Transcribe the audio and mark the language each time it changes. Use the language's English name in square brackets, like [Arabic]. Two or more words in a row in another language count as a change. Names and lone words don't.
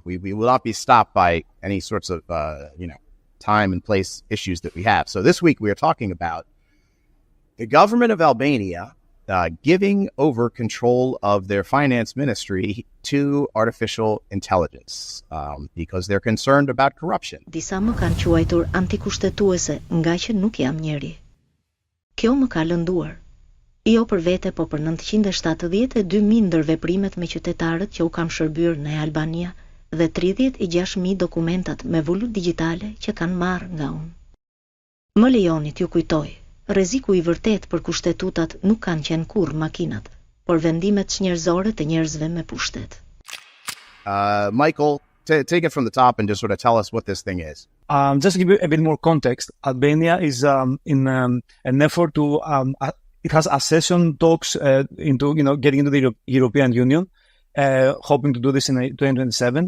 [English] We will not be stopped by any sorts of, time and place issues that we have. So this week we are talking about the government of Albania giving over control of their finance ministry to artificial intelligence because they're concerned about corruption. [Albanian] Disa më kanë quajtur antikushtetuese nga që nuk jam njeri. Kjo më ka lënduar. Jo për vete, po për 972.000 ndër veprimet me qytetarët që u kam shërbyer në Albania dhe 36.000 dokumentat me vulut digjitale që kanë marrë nga unë. Më lejoni t'ju kujtoj, rreziku I vërtet për kushtetutat nuk kanë qenë kurrë makinat, por vendimet njerëzore të njerëzve me pushtet. [English] Michael, take it from the top and just sort of tell us what this thing is. Just to give you a bit more context, Albania is in an effort to, it has accession talks into, getting into the European Union. Hoping to do this in 2027.